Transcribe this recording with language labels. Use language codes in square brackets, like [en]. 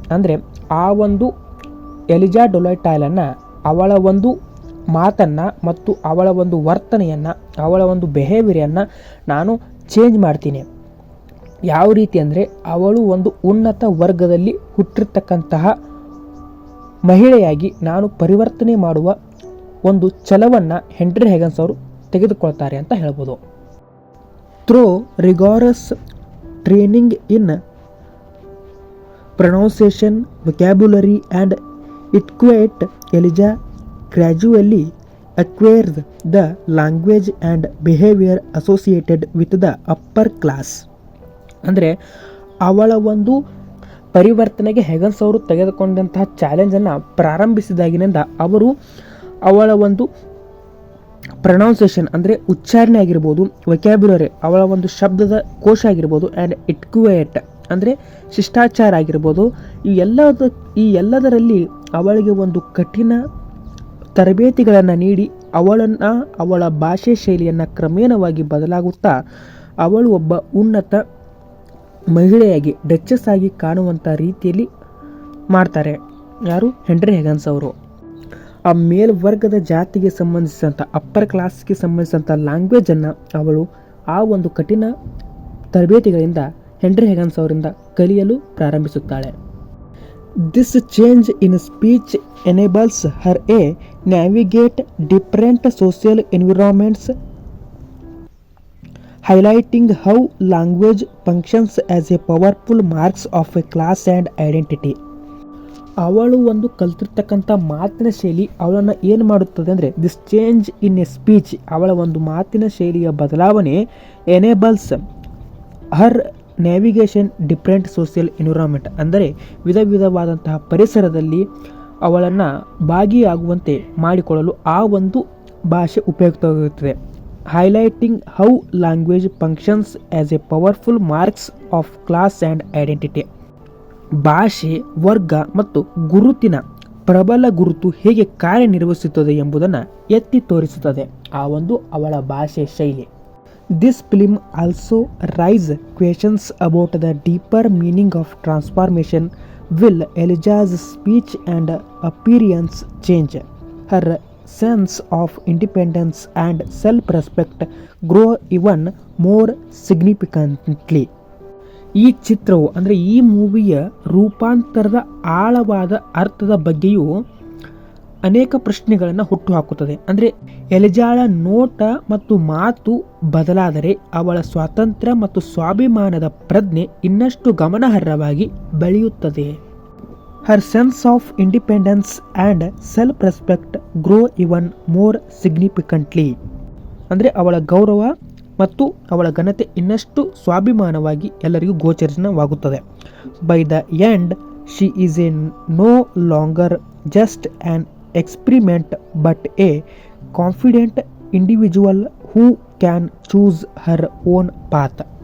[kn] ಅಂದರೆ ಆ ಒಂದು ಎಲಿಜಾ ಡೊಲಟೈಲನ್ನು ಅವಳ ಒಂದು ಮಾತನ್ನು ಮತ್ತು ಅವಳ ಒಂದು ವರ್ತನೆಯನ್ನು, ಅವಳ ಒಂದು ಬಿಹೇವಿಯರನ್ನು ನಾನು ಚೇಂಜ್ ಮಾಡ್ತೀನಿ. ಯಾವ ರೀತಿ ಅಂದರೆ ಅವಳು ಒಂದು ಉನ್ನತ ವರ್ಗದಲ್ಲಿ ಹುಟ್ಟಿರ್ತಕ್ಕಂತಹ ಮಹಿಳೆಯಾಗಿ ನಾನು ಪರಿವರ್ತನೆ ಮಾಡುವ ಒಂದು ಛಲವನ್ನು ಹೆನ್ರಿ ಹೆಗನ್ಸ್ ಅವರು ತೆಗೆದುಕೊಳ್ತಾರೆ ಅಂತ ಹೇಳ್ಬೋದು. [en] Through rigorous training in pronunciation, vocabulary and etiquette, Eliza gradually acquires the language and behavior associated with the upper class. [kn] ಅಂದರೆ ಅವಳ ಒಂದು ಪರಿವರ್ತನೆಗೆ ಹೆಗನ್ಸ್ ಅವರು ತೆಗೆದುಕೊಂಡಂತಹ ಚಾಲೆಂಜನ್ನು ಪ್ರಾರಂಭಿಸಿದಾಗಿನಿಂದ ಅವರು ಅವಳ ಒಂದು ಪ್ರೊನೌನ್ಸಿಯೇಷನ್ ಅಂದರೆ ಉಚ್ಚಾರಣೆ ಆಗಿರ್ಬೋದು, ವೊಕ್ಯಾಬ್ಯುಲರಿ ಅವಳ ಒಂದು ಶಬ್ದದ ಕೋಶ ಆಗಿರ್ಬೋದು, ಆ್ಯಂಡ್ ಇಟ್ಕ್ವೇಟ್ ಅಂದರೆ ಶಿಷ್ಟಾಚಾರ ಆಗಿರ್ಬೋದು, ಈ ಎಲ್ಲದರಲ್ಲಿ ಅವಳಿಗೆ ಒಂದು ಕಠಿಣ ತರಬೇತಿಗಳನ್ನು ನೀಡಿ ಅವಳ ಭಾಷೆ ಶೈಲಿಯನ್ನು ಕ್ರಮೇಣವಾಗಿ ಬದಲಾಗುತ್ತಾ ಅವಳು ಒಬ್ಬ ಉನ್ನತ ಮಹಿಳೆಯಾಗಿ ಡಚ್ಚಸ್ ಆಗಿ ಕಾಣುವಂಥ ರೀತಿಯಲ್ಲಿ ಮಾಡ್ತಾರೆ. ಯಾರು? ಹೆನ್ರಿ ಹೆಗನ್ಸ್ ಅವರು. ಆ ಮೇಲ್ವರ್ಗದ ಜಾತಿಗೆ ಸಂಬಂಧಿಸಿದಂಥ ಅಪ್ಪರ್ ಕ್ಲಾಸ್ಗೆ ಸಂಬಂಧಿಸಿದಂಥ ಲ್ಯಾಂಗ್ವೇಜನ್ನು ಅವಳು ಆ ಒಂದು ಕಠಿಣ ತರಬೇತಿಗಳಿಂದ ಹೆನ್ರಿ ಹೆಗನ್ಸ್ ಅವರಿಂದ ಕಲಿಯಲು ಪ್ರಾರಂಭಿಸುತ್ತಾಳೆ. [en] This change in speech enables her a navigate different social environments, highlighting how language functions as a powerful marks of a class and identity. [kn] ಅವಳು ಒಂದು ಕಲ್ತಿರ್ತಕ್ಕಂಥ ಮಾತಿನ ಶೈಲಿ ಅವಳನ್ನು ಏನು ಮಾಡುತ್ತದೆ ಅಂದರೆ, [en] this change in a speech, [kn] ಅವಳ ಒಂದು ಮಾತಿನ ಶೈಲಿಯ ಬದಲಾವಣೆ [en] enables her navigation different social environment, [kn] ಅಂದರೆ ವಿಧ ವಿಧವಾದಂತಹ ಪರಿಸರದಲ್ಲಿ ಅವಳನ್ನು ಭಾಗಿಯಾಗುವಂತೆ ಮಾಡಿಕೊಳ್ಳಲು ಆ ಒಂದು ಭಾಷೆ ಉಪಯುಕ್ತವಾಗಿರುತ್ತದೆ. [en] highlighting how language functions as a powerful marks of class and identity. [kn] ಭಾಷೆ, ವರ್ಗ ಮತ್ತು ಗುರುತಿನ ಪ್ರಬಲ ಗುರುತು ಹೇಗೆ ಕಾರ್ಯನಿರ್ವಹಿಸುತ್ತದೆ ಎಂಬುದನ್ನು ಎತ್ತಿ ತೋರಿಸುತ್ತದೆ ಆ ಒಂದು ಅವಳ ಭಾಷೆ ಶೈಲಿ. [en] This film also rise questions about the deeper meaning of transformation. Will Eliza's speech and appearance change her sense of independence and self-respect grow even more significantly. [kn] ಈ ಚಿತ್ರವು ಅಂದರೆ ಈ ಮೂವಿಯ ರೂಪಾಂತರದ ಆಳವಾದ ಅರ್ಥದ ಬಗ್ಗೆಯೂ ಅನೇಕ ಪ್ರಶ್ನೆಗಳನ್ನು ಹುಟ್ಟುಹಾಕುತ್ತದೆ. ಅಂದರೆ ಎಲಿಜಾಳ ನೋಟ ಮತ್ತು ಮಾತು ಬದಲಾದರೆ ಅವಳ ಸ್ವಾತಂತ್ರ್ಯ ಮತ್ತು ಸ್ವಾಭಿಮಾನದ ಪ್ರಜ್ಞೆ ಇನ್ನಷ್ಟು ಗಮನಾರ್ಹವಾಗಿ ಬೆಳೆಯುತ್ತದೆ. [en] Her sense of independence and self-respect grow even more significantly. [kn] ಅಂದರೆ ಅವಳ ಗೌರವ ಮತ್ತು ಅವಳ ಘನತೆ ಇನ್ನಷ್ಟು ಸ್ವಾಭಿಮಾನವಾಗಿ ಎಲ್ಲರಿಗೂ ಗೋಚರಿಸವಾಗುತ್ತದೆ. [en] By the end she is a no longer just an experiment but a confident individual who can choose her own path.